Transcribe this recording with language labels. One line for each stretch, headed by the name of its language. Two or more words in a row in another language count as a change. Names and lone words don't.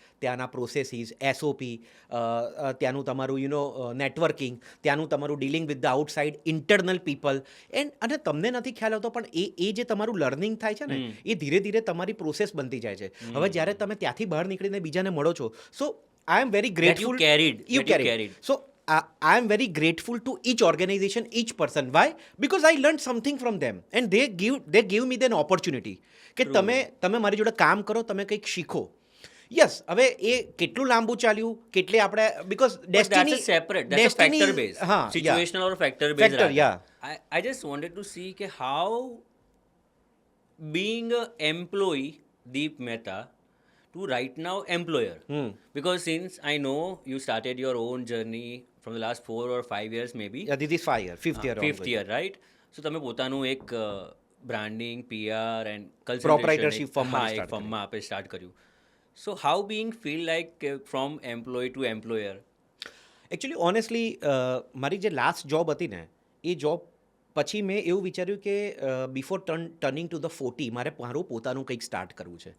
Gujarati: ત્યાંના પ્રોસેસીસ, એસઓપી, ત્યાંનું તમારું નેટવર્કિંગ, ત્યાંનું તમારું
English: dealing with the outside internal people.
Gujarati: અને તમને નથી ખ્યાલ આવતો પણ એ જે તમારું લર્નિંગ થાય છે ને એ ધીરે ધીરે તમારી પ્રોસેસ બનતી જાય છે. હવે જ્યારે તમે ત્યાંથી બહાર નીકળીને બીજાને મળો છો,
English: so I am very grateful. You carried. So I am very grateful to each organization, each person. Why? Because I learned something from them and they give me an opportunity
Gujarati: કે તમે મારી જોડે કામ કરો, તમે કંઈક શીખો. યસ, હવે એ કેટલું લાંબુ ચાલ્યું, કેટલે આપણે
English: because destiny That's a separate, that's a factor based.
Gujarati: હા,
English: Situational or factor based. Factor, yeah. I just wanted to see કે how being a employee Deep Mehta to right now employer. Because since I know you started your own journey from the last 4 or 5 years maybe. Yeah, this is 5 year, fifth year. Fifth year, right? So
Gujarati: તમે પોતાનું એક બ્રાન્ડિંગ, PR એન્ડ
English: Proprietorship firm
Gujarati: માં
English: start
Gujarati: ફર્મમાં આપણે સ્ટાર્ટ કર્યું.
English: So how being feel like from employ to employer? actually honestly
Gujarati: મારી જે લાસ્ટ જોબ હતી ને એ જોબ પછી મેં એવું વિચાર્યું કે
English: before turning to the 40
Gujarati: મારું પોતાનું કંઈક સ્ટાર્ટ કરવું છે.